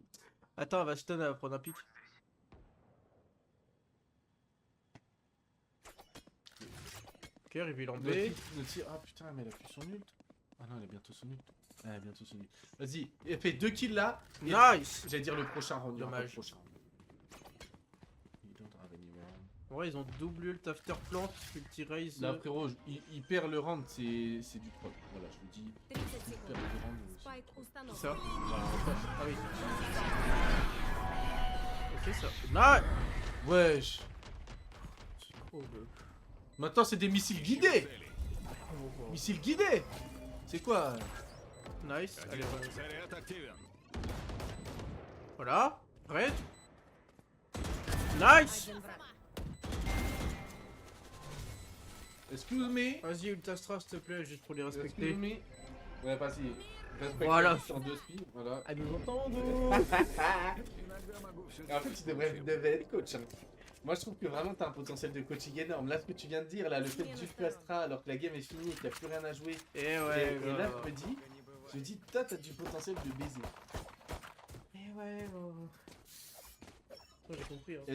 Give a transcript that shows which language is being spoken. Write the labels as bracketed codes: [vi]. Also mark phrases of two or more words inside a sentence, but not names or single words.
[fr] Attends, va stun, elle va prendre un pic. Ok, reveal en B. Ah putain, mais elle a plus son ult. Ah non, elle a bientôt son ult. Elle a bientôt son ult. Vas-y, elle fait 2 kills là. et- Nice! J'allais dire le prochain round. il y aura pas le Dommage. prochain round. [en] You don't have any round. [fr] Ouais, ils ont double ult [en] after plant, [fr] ulti raise. Là, frérot, il perd le round, c'est du troll. Voilà, je vous dis. [ru] 30 [fr] Il [ru] секунд. [fr] perd le round. [ru] Спайк установлен. [fr] Ça. Voilà, en fait. Ah oui. Ok, ça. Nice! Wesh. Oh, Maintenant, c'est des missiles guidés. oh. Missiles guidés. C'est quoi? Nice. Allez, voilà. [ru] Заряд активен. [fr] Voilà. Red. Nice! [ru] Один враг. [en] Excuse me. [fr] Vas-y, Ultastra, s'il te plaît, juste pour les [en] Excuse [fr] respecter. me. Ouais, vas-y. Respecte Voilà. la en 2 speed. Voilà. Ah, nous entendons! [ru] Иногда могу все [fr] En fait, tu devrais être coach. Hein. Moi, je trouve que vraiment, t'as un potentiel de coaching énorme. Là, ce que tu viens de dire, là, le fait que tu Astra alors que la game est finie et qu'il n'y a plus rien à jouer. Et ouais, et là, gros. je me dis, toi, t'as du potentiel de baiser. Et ouais, gros. Oh, j'ai compris, hein.